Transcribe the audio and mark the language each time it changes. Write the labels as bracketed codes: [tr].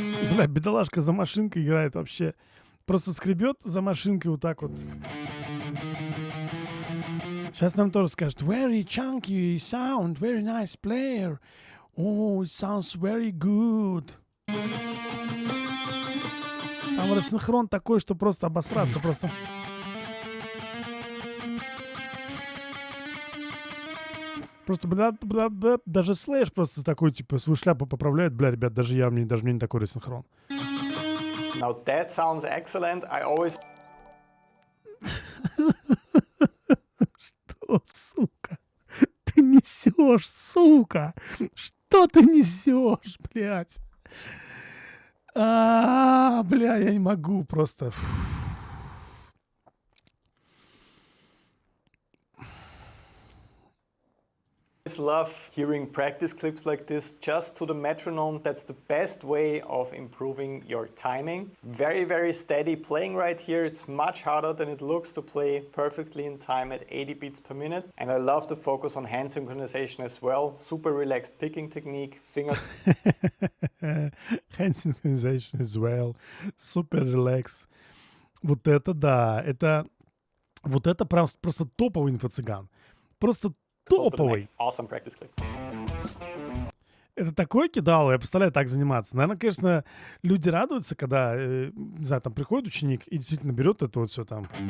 [ru] Бля, бедолашка за машинкой играет вообще. Просто скребет за машинкой вот так вот. Сейчас нам тоже скажут: [en] very chunky sound, very nice player. Oh, it sounds very good. [ru] Там рассинхрон такой, что просто обосраться, просто... Просто, бля, даже слэш просто такой, типа, свою шляпу поправляет. Бля, ребят, даже мне не такой рассинхрон. [en] Now that sounds excellent. I always... [ru] Что, сука? Ты несешь, сука? Что ты несешь, блядь? Бля, я не могу просто. [en] love hearing practice clips like this just to the metronome. That's the best way of improving your timing. Very, very steady playing right here. It's much harder than it looks to play perfectly in time at 80 beats per minute. And I love to focus on hand synchronization as well. Super relaxed picking technique, fingers. Hand synchronization as well. Super relaxed. [ru] Вот это да, вот это просто топовый инфоцыган. Просто топовый. [en] Awesome practice clip. [ru] Это такое кидало, я представляю, так заниматься. Наверное, конечно, люди радуются, когда, не знаю, там приходит ученик и действительно берет это вот все там.